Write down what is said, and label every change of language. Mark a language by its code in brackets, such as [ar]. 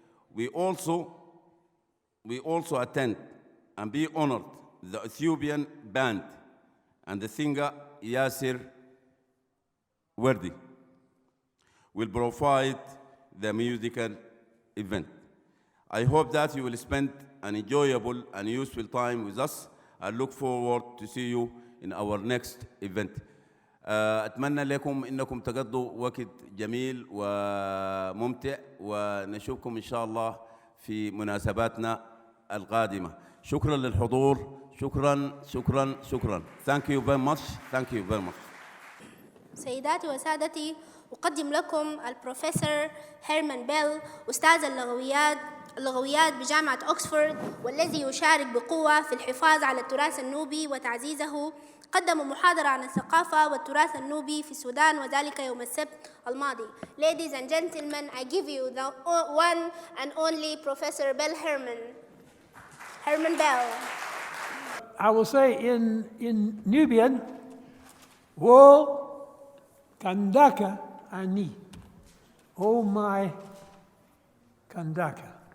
[en] We also attend and be honored the Ethiopian band and the singer Yasir Wardi will provide the musical event. I hope that you will spend an enjoyable and useful time with us. I look forward to see you in our next event. [ar] أتمنى لكم إنكم تقضوا وقت جميل وممتع، ونشوفكم إن شاء الله في مناسباتنا القادمة. شكرا للحضور، شكرا شكرا شكرا. [en] Thank you very much. Thank you very much. [ar] سيداتي وسادتي، أقدم لكم البروفيسور هيرمان بيل، أستاذ اللغويات بجامعة أكسفورد، والذي يشارك بقوة في الحفاظ على التراث النوبي وتعزيزه. قدم محاضرة عن الثقافة والتراث النوبي في السودان، وذلك يوم السبت الماضي. [en] Ladies and gentlemen, I give you the one and only Professor Herman Bell. I will say in Nubian, Wo Kandaka Ani, oh my Kandaka.